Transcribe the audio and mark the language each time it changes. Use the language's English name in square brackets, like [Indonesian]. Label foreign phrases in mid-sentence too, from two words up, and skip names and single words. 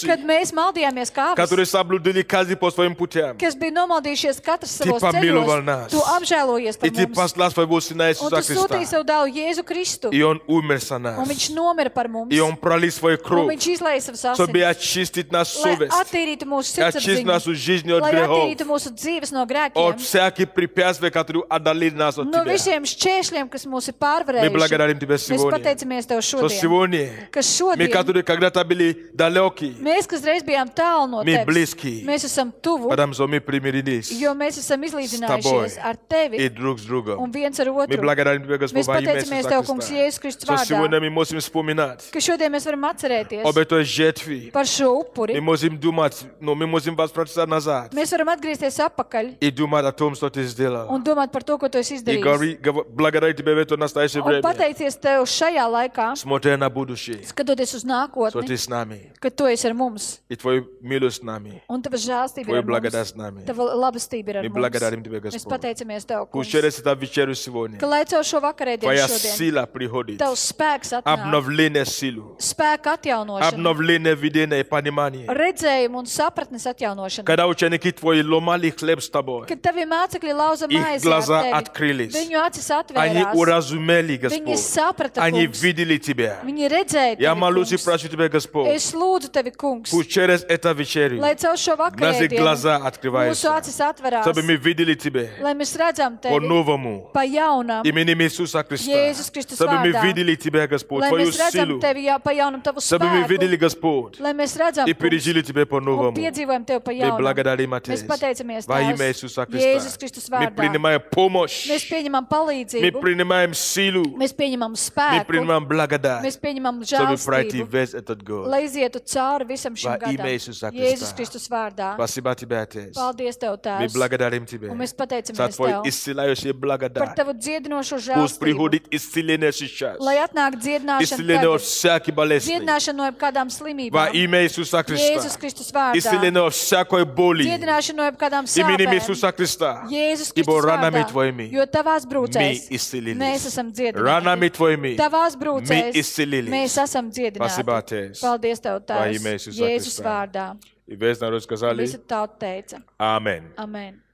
[Latvian] kad mēs maldījāmies kā [Russian] которые [Latvian] avis, [Russian] соблудили каждый по своим путям. [Latvian] kas bija nomaldījušies katrs savos [Russian] pamīloval [Latvian] ceļos, [Russian] нас. [Latvian] Tu apžēlojies [Russian] И [Latvian] par [Russian] Ты [Latvian] mums. [Russian] послал своего Сына [Latvian] Un [Russian] Иисуса [Latvian] tu sūtīji [Russian] Христа, [Latvian] savu dēlu Jēzu Kristu. [Russian] И Он умер за [Latvian] Un [Russian] нас. [Latvian] viņš nomira par mums. [Russian] И Он пролил свою [Latvian] Un [Russian] кровь, [Latvian] viņš izlēja savas [Russian] чтобы [Latvian] asinis. [Russian] очистить нашу [Latvian] Lai [Russian] совесть, [Latvian] attīrītu mūsu [Russian] очистить [Latvian] sirdsapziņu. [Russian] нашу жизнь от [Latvian] Lai [Russian] грехов, [Latvian] attīrītu mūsu dzīves no [Russian] от [Latvian] grēkiem. [Russian] всяких препятствий, которые отдалили нас от [Latvian] No [Russian] Тебя. [Latvian] visiem šķēršļiem, kas mūs ir [Russian] Мы [Latvian] pārvarējuši. [Russian] благодарим Тебя [Latvian] Mēs [Russian] сегодня, [Latvian] pateicamies Tev [Russian] что [Latvian] šodien. [Russian] сегодня [Latvian] Ka [Russian] мы, [Latvian] šodien [Russian] которые когда-то были далеки, [Latvian] mēs, kas reiz bijām tālu no [Russian] мы [Latvian] Tevis, [Russian] близки, [Latvian] mēs esam tuvu, [Russian] потому что мы примирились [Latvian] jo mēs esam izlīdzinājušies [Russian] тобой [Latvian] ar Tevi [Russian] и друг с [Latvian] un [Russian] другом. [Latvian] viens ar [Russian] Мы [Latvian] otru. [Russian] благодарим Тебя, Господь, [Latvian] Mēs [Russian] во имя [Latvian] pateicamies [Russian] Иисуса [Latvian] Tev, Kungs, [Russian] Христа, [Latvian] Jēzus Kristus [Russian] что сегодня [Latvian] vārdā, [Russian] мы можем вспоминать [Latvian] ka šodien mēs varam atcerēties [Russian] об этой жертве. [Latvian] par šo upuri. [Russian] Мы можем думать, но мы можем возвращаться назад [Latvian] Mēs varam atgriezties atpakaļ [Russian] и думать о том, что Ты сделал. [Latvian] un domāt par to, ko Tu esi [Russian] И [Latvian] izdarījis. [Russian] благодарить Тебя в это настоящее [Latvian] Un [Russian] время, [Latvian] pateicies Tev šajā laikā, [Russian] смотря на будущее, [Latvian] skatoties uz [Russian] что [Latvian] nākotni, [Russian] Ты с нами, [Latvian] ka Tu esi ar mums [Russian] и Твою милость с нами, [Latvian] un Tava žēlstība ir [Russian] Твою [Latvian] ar [Russian] благодать [Latvian] mums. [Russian] с нами. [Latvian] Tava labestība ir ar [Russian] Мы [Latvian] mums. [Russian] благодарим Тебя, [Latvian] Mēs [Russian] Господь. [Latvian] pateicamies Tev, [Russian] Пусть [Latvian] Kungs, [Russian] через эту вечеру сегодня [Latvian] ka lai caur šo vakarēdienu [Russian] Твоя [Latvian] šodien [Russian] сила приходит, [Latvian] Tavs spēks atnāk, [Russian] обновление силу, [Latvian] spēka atjaunošana, [Russian] обновление видения и понимания. [Latvian] redzējumu un sapratnes atjaunošana. [Russian] Когда ученики Твои ломали хлеб с Тобой, [Latvian] Kad Tavi mācekļi lauza [Russian] их [Latvian] maizi [Russian] глаза [Latvian] ar Tevi, [Russian] открылись, [Latvian] viņu acis [Russian] они [Latvian] atvērās, [Russian] уразумели, [Latvian] viņi [Russian] Господь, [Latvian] saprata, [Russian] они [Latvian] Kungs, [Russian] видели Тебя. [Latvian] viņi redzēja [Russian] Я [Latvian] Tevi, [Russian] молюсь и [Latvian] Kungs. [Russian] прошу Тебя, Господь, [Latvian] Es lūdzu Tevi, Kungs, [Russian] пусть через эту вечерю [Latvian] lai caur šo [Russian] наши [Latvian] vakarēdienu [Russian] глаза [Latvian] mūsu [Russian] открываются, [Latvian] acis atverās, [Russian] чтобы мы видели Тебя [Latvian] lai mēs redzam Tevi [Russian] по-новому, [Latvian] pa jaunam, [Russian] именем Иисуса Христа, [Latvian] Jēzus Kristus [Russian] чтобы мы [Latvian] vārdā, [Russian] видели Тебя, Господь, [Latvian] lai [Russian] Твою [Latvian] mēs redzam [Russian] силу, [Latvian] Tevi pa jaunam Tavu [Russian] чтобы мы видели, [Latvian] spēku, [Russian] Господь, [Latvian] lai mēs redzam, [Russian] и [Latvian] Kungs, [Russian] пережили Тебя [Latvian] un [Russian] по-новому. [Latvian] piedzīvojam Tevi pa [Russian] Мы [Latvian] jaunam. [Russian] благодарим, [Latvian] Mēs [Russian] Отец, [Latvian] pateicamies [Russian] во имя [Latvian] Tēvs, [Russian] Иисуса [Latvian] Jēzus [Russian] Христа. [Latvian] Kristus [Russian] Мы [Latvian] vārdā. [Russian] принимаем помощь, [Latvian] Mēs pieņemam [Russian] мы [Latvian] palīdzību, [Russian] принимаем силу, [Latvian] mēs pieņemam [Russian] мы [Latvian] spēku, [Russian] принимаем благодать, [Latvian] mēs pieņemam [Russian] чтобы пройти [Latvian] žēlstību, [Russian] весь этот год. [Latvian] lai izietu cauri visam šim [Russian] Во имя [Latvian] gadam. [Russian] Иисуса [Latvian] Jēzus [Russian] Христа. [Latvian] Kristus vārdā. [Russian] Спасибо Тебе, Отец. [Latvian] Paldies Tev, [Russian] Мы [Latvian] Tēvs, [Russian] благодарим Тебя [Latvian] un mēs [Russian] за [Latvian] pateicamies [Russian] Твою [Latvian] Tev [Russian] исцеляющую [Latvian] par [Russian] благодать. [Latvian] Tavu dziedinošo [Russian] Пусть [Latvian] žēlstību, [Russian] приходит исцеление сейчас. [Latvian] lai atnāk dziedināšana [Russian] Исцеление от [Latvian] tagad, [Russian] всякой болезни. [Latvian] dziedināšana no jebkādām [Russian] Во [Latvian] slimībām, [Russian] имя Иисуса Христа. [Latvian] Jēzus Kristus vārdā, [Russian] Исцеление от всякой боли. [Latvian] dziedināšana no jebkādām [Russian] Именем [Latvian] sāpēm, [Russian] Иисуса Христа. [Latvian] Jēzus [Russian] Ибо [Latvian] Kristus [Russian] ранами [Latvian] vārdā, [Russian] Твоими [Latvian] jo Tavās [Russian] мы [Latvian] brūcēs mēs [Russian] исцелились. [Latvian] esam [Russian] Ранами [Latvian] dziedināti. [Russian] Твоими [Latvian] Tavās [Russian] мы [Latvian] brūcēs [Russian] исцелились. [Latvian] mēs esam [Russian] Спасибо, [Latvian] dziedināti. [Russian] Отец. [Latvian] Paldies Tev, [Russian] Во имя [Latvian] Tēvs, [Russian] Иисуса [Latvian] Jēzus [Russian] Христа. [Latvian] vārdā. [Russian] И весь народ сказали [Latvian] Visi tauta teica. [Russian] Аминь. [Latvian] Amen.